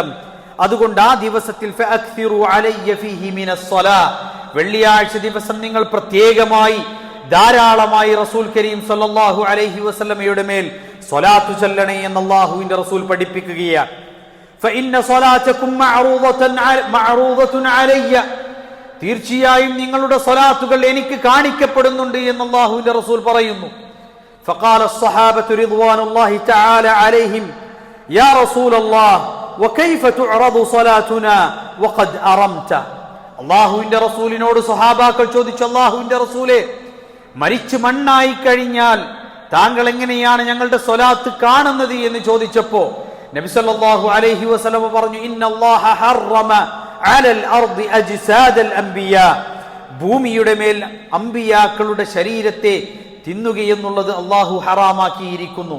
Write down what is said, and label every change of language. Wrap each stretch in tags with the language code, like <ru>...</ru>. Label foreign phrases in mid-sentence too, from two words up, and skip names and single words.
<ml>അതുകൊണ്ട് ആ ദിവസത്തിൽ</ml> <ar>فأكثروا علي فيه من الصلاة,</ar> <ml>വെള്ളിയാഴ്ച ദിവസം നിങ്ങൾ പ്രത്യേകമായി ധാരാളമായി</ml> <ar>رسول كريم صلى الله عليه وسلم</ar> <ml>മേൽ സ്വലാത്ത് ചൊല്ലണേ എന്ന് അല്ലാഹുവിന്റെ റസൂൽ പഠിപ്പിക്കുകയാണ്.</ml> <ar>فإن صلاتكم معروضة علي,</ar> <ml>തീർച്ചയായും നിങ്ങളുടെ സ്വലാത്തുകൾ എനിക്ക് കാണിക്കപ്പെടുന്നുണ്ട് എന്ന് അല്ലാഹുവിന്റെ റസൂൽ പറയുന്നു.</ml> <ar>فقال الصحابة رضوان الله تعالى عليهم يا رسول الله وكيف تعرض صلاتنا وقد أرمت.</ar> <ml>അല്ലാഹുവിന്റെ റസൂലിനോട് സ്വഹാബാക്കൾ ചോദിച്ചു, അല്ലാഹുവിന്റെ റസൂലേ, മരിച്ചു മണ്ണായി കഴിഞ്ഞാൽ താങ്കൾ എങ്ങനെയാണ് ഞങ്ങളുടെ സ്വലാത്ത് കാണുന്നത് എന്ന് ചോദിച്ചപ്പോ നബി</ml> <ar>صلى الله عليه وسلم</ar> <ml>പറഞ്ഞു,</ml> <ar>إن الله حرم على الأرض أجساد الأنبياء,</ar> <ml>ഭൂമിയുടെ മേൽ അംബിയാക്കളുടെ ശരീരത്തെ തിന്നുകയെന്നുള്ളത് അള്ളാഹു ഹറാമാക്കിയിരിക്കുന്നു.</ml>